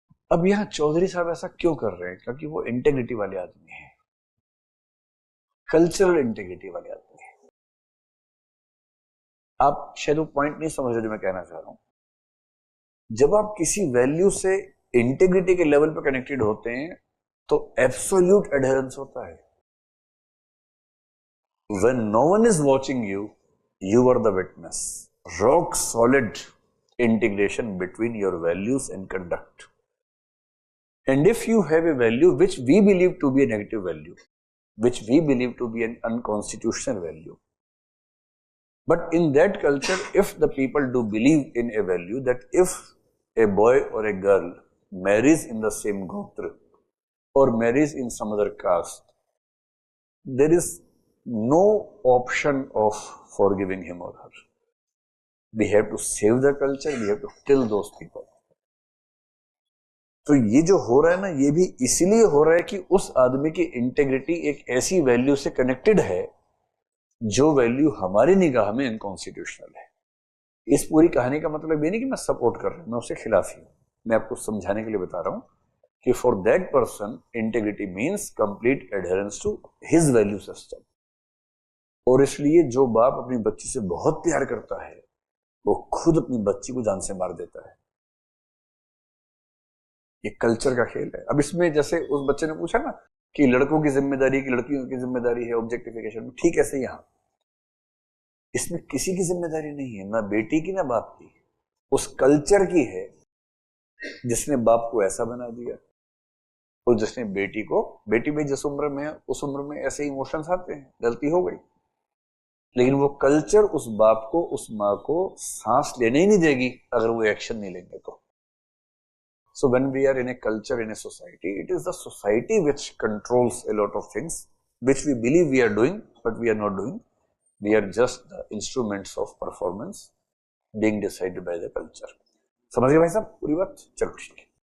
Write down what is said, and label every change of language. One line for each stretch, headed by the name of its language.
Hindi: अब यहां चौधरी साहब ऐसा क्यों कर रहे हैं? क्योंकि वो इंटेग्रिटी वाले आदमी हैं, कल्चरल इंटेग्रिटी वाले आदमी हैं। आप शायद वो पॉइंट नहीं समझ रहे जो मैं कहना चाह रहा हूं। जब आप किसी वैल्यू से इंटेग्रिटी के लेवल पर कनेक्टेड होते हैं तो एब्सोल्यूट एडहेरेंस होता है।
English: When no one is watching you, you are the witness. Rock solid integration between your values and conduct. And if you have a value which we believe to be a negative value, which we believe to be an unconstitutional value, but in that culture, if the people do believe in a value that if a boy or a girl marries in the same gotra or marries in some other caste, there is no option of forgiving him or her. We have to save the culture, we have to kill those people.
Hindi: तो ये जो हो रहा है ना, ये भी इसीलिए हो रहा है कि उस आदमी की इंटेग्रिटी एक ऐसी वैल्यू से कनेक्टेड है जो वैल्यू हमारी निगाह में अनकॉन्स्टिट्यूशनल है। इस पूरी कहानी का मतलब ये नहीं कि मैं सपोर्ट कर रहा हूं, मैं उसके खिलाफ ही हूं। मैं आपको समझाने के लिए बता रहा हूं कि
English: For that person integrity means complete adherence to his value system.
Hindi: और इसलिए जो बाप अपनी बच्ची से बहुत प्यार करता है वो खुद अपनी बच्ची को जान से मार देता है। ये कल्चर का खेल है। अब इसमें जैसे उस बच्चे ने पूछा ना कि लड़कों की जिम्मेदारी की लड़कियों की जिम्मेदारी है ऑब्जेक्टिफिकेशन में, ठीक है, यहां इसमें किसी की जिम्मेदारी नहीं है, ना बेटी की ना बाप की, उस कल्चर की है जिसने बाप को ऐसा बना दिया और जिसने बेटी को, बेटी भी जिस उम्र में उस उम्र में ऐसे इमोशंस आते हैं, गलती हो गई, लेकिन वो कल्चर उस बाप को उस माँ को सांस लेने ही नहीं देगी अगर वो एक्शन नहीं लेंगे तो।
English: So when we are in a culture, in a society, it is the society which controls a lot of things which we believe we are doing, but we are not doing. We are just the instruments of performance being decided by the culture.
Hindi: समझ गए भाई साहब पूरी बात? चलो ठीक है।